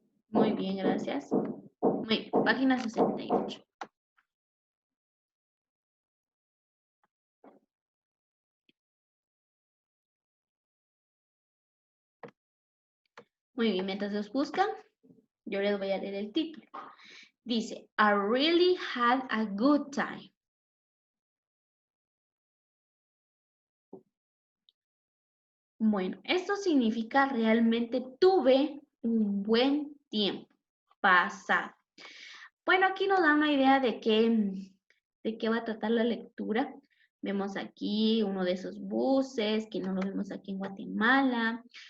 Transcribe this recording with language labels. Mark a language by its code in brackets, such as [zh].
[es] Muy bien, gracias. Muy bien, página 68. Muy bien, mientras los buscan, yo les voy a leer el título. Dice, [en] I really had a good time. [es] Bueno, esto significa realmente tuve un buen tiempo pasado. Bueno, aquí nos da una idea de qué va a tratar la lectura. Vemos aquí uno de esos buses, que no lo vemos aquí en Guatemala.